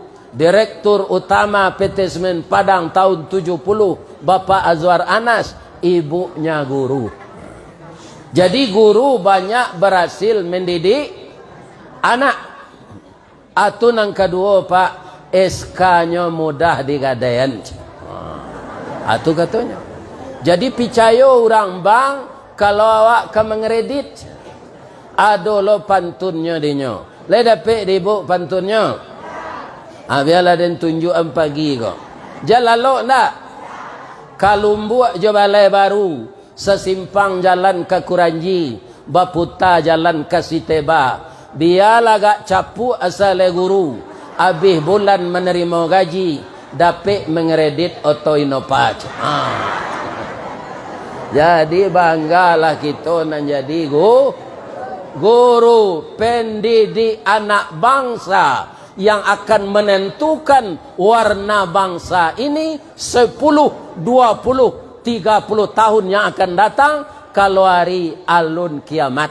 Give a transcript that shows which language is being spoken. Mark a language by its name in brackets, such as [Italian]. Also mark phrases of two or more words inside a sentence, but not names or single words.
[Indonesian] Direktur Utama PT Semen Padang tahun 70, Bapak Azwar Anas, ibunya guru. Jadi guru banyak berhasil mendidik anak. Atau yang kedua pak, SK-nya mudah digadaian. [Minangkabau] Atau katanya. Jadi percaya orang bang kalau awak ke mengredit ada lo pantunnya dinyo. Le dapat dibu pantunnya. Biarlah den tunjukan pagi kok. Jalan lo nak. Kalumbuak je balai baru. Sesimpang jalan ke Kuranji. Baputa jalan ke Siteba. Biarlah gak capu asal guru. Habis bulan menerima gaji. [Indonesian] Dapat mengredit auto Inopac. Jadi banggalah kita nak jadi guru pendidik anak bangsa yang akan menentukan warna bangsa ini 10, 20, 30 tahun yang akan datang kalau hari alun kiamat.